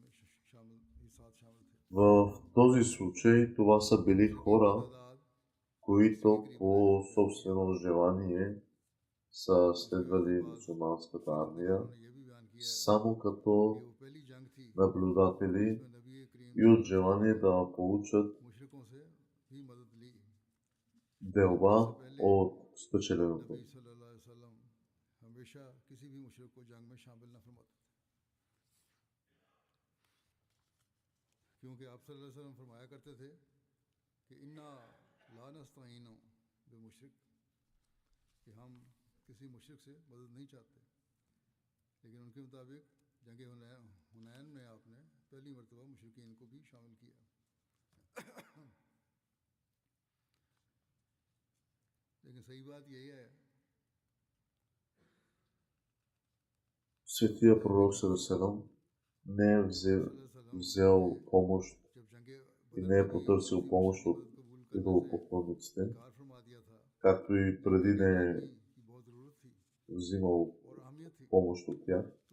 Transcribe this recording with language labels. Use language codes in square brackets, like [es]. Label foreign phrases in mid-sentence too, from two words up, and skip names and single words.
[bg] В този случай това са били хора, които по собствено желание са следвали мюсюлманската армия само като наблюдатели и от желание да получат делба от спечеленото. [ur] کیونکہ آپ [ar] صلى الله عليه وسلم [ur] فرمایا کرتے تھے کہ [ar] إنا لا نستعين بمشرك, [ur] کہ ہم کسی مشرک سے مدد نہیں چاہتے، لیکن ان کے مطابق جنگ حنین میں آپ نے پہلی مرتبہ مشرکین کو بھی شامل کیا. لیکن صحیح بات یہی ہے, [bg] Светия пророк Салесалам не е взел помощ и не е потърсил помощ от идолопоклонниците, както и преди не е взимал помощ от тях.